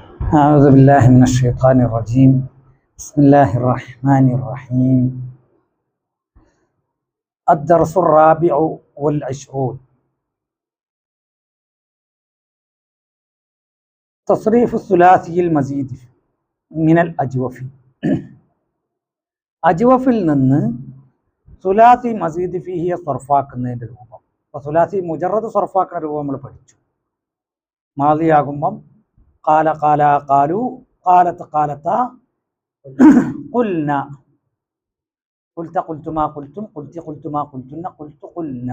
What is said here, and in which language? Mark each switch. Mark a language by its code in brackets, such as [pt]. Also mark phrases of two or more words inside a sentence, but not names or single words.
[ar] أعوذ بالله من الشيطان الرجيم بسم الله الرحمن الرحيم الدرس الرابع والعشرون تصريف الثلاثي المزيد من الأجوف [ml] അജ്വഫിൽ നിന്ന് സുലാസി മസീദ് ഫീഹിയെ സർഫാക്കുന്നതിൻ്റെ രൂപം. അപ്പോൾ [ar] ثلاثي مجرد [ml] സർഫാക്കുന്ന രൂപം നമ്മൾ പഠിച്ചു. മാദിയാകുമ്പം [ar] قال قالا قالوا قالت قالتا قلن قلت قلتما قلتم قلت قلتما قلتن قلت قلنا.